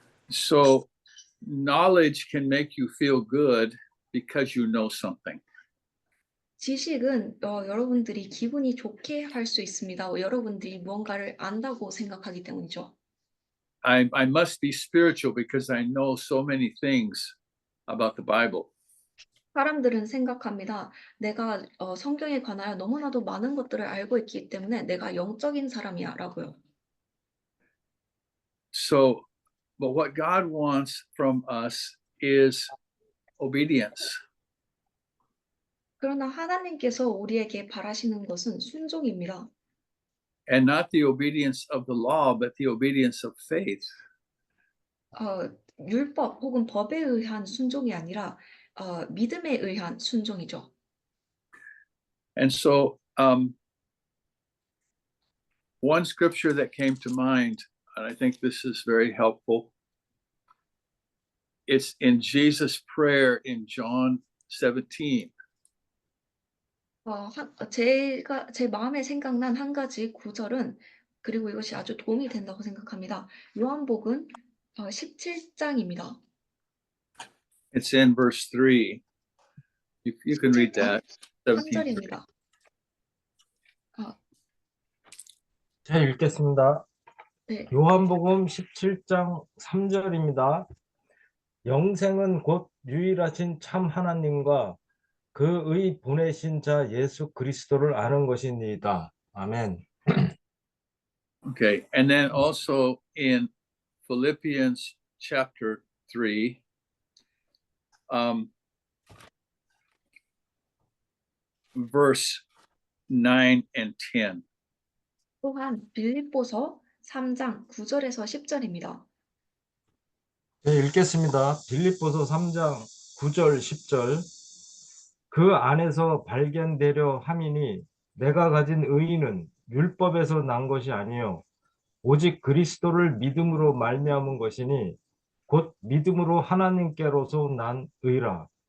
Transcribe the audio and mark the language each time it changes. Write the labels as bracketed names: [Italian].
[English] So knowledge can make you feel good because you know something. [Korean] 지식은 여러분들이 기분이 좋게 할 수 있습니다. 여러분들이 무언가를 안다고 생각하기 때문이죠. [English] I must be spiritual because I know so many things about the Bible. [Korean] 사람들은 생각합니다. 내가 성경에 관하여 너무나도 많은 것들을 알고 있기 때문에 내가 영적인 사람이야라고요. [English] So, but what God wants from us is obedience. [Korean] 그러나 하나님께서 우리에게 바라시는 것은 순종입니다. [English] And not the obedience of the law, but the obedience of faith. [Korean] 율법 혹은 법에 의한 순종이 아니라 믿음에 의한 순종이죠. [English] And so, one scripture that came to mind, and I think this is very helpful, it's in Jesus' prayer in John 17. [Korean] 제 마음에 생각난 한 가지 구절은, 그리고 이것이 아주 도움이 된다고 생각합니다. 요한복음 17장입니다. [English] It's in verse 3. You can read that. 17. [Korean] 3절입니다. 제가 읽겠습니다. 네. 요한복음 17장 3절입니다. 영생은 곧 유일하신 참 하나님과 그의 보내신 자 예수 그리스도를 아는 것이니이다. 아멘. [English] Okay. And then also in Philippians chapter 3, verse 9 and 10. [Korean] 또한 빌립보서 3장 9절에서 10절입니다. 네, 읽겠습니다. 빌립보서 3장 9절 10절. 그 안에서 발견되려 함이니 내가 가진 의의는 율법에서 난 것이 아니요 오직 그리스도를 믿음으로 말미암은 것이니 곧 믿음으로 하나님께로서 난 의라.